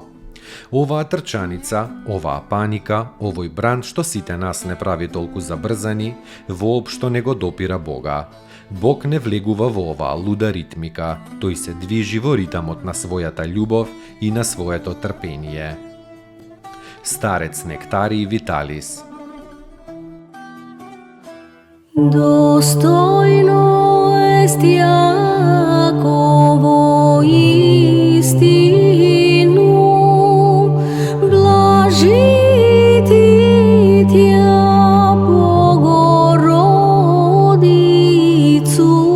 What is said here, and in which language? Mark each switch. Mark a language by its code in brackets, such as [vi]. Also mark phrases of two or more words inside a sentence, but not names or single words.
[mk] Оваа трчаница, оваа паника, овој бран што сите нас не прави толку забрзани, воопшто не го допира Бога. Бог не влегува во оваа луда ритмика, тој се движи во ритамот на својата љубов и на своето трпение. Старец Нектарий Виталис. [cu] Достойно est Јаково истину, блажити Тја Богородицу,